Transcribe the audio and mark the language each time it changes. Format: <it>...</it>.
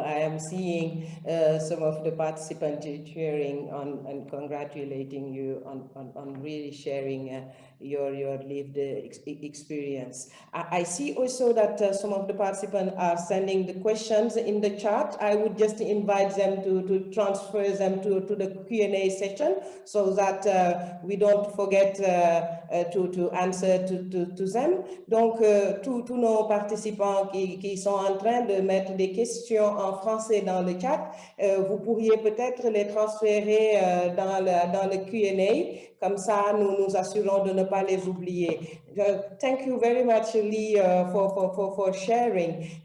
<en>I am seeing some of the participants cheering on and congratulating you on really sharing your lived experience. I see also that some of the participants are sending the questions in the chat. I would just invite them to transfer them to the Q&A session so that we don't forget to answer to them.</en> <fr>Donc, tous nos participants qui sont en train de mettre des questions en français dans le chat, vous pourriez peut-être les transférer dans le Q&A Comme ça, nous nous assurons de ne pas les oublier.</fr> <en>Thank you very much, Lee, for sharing.</en>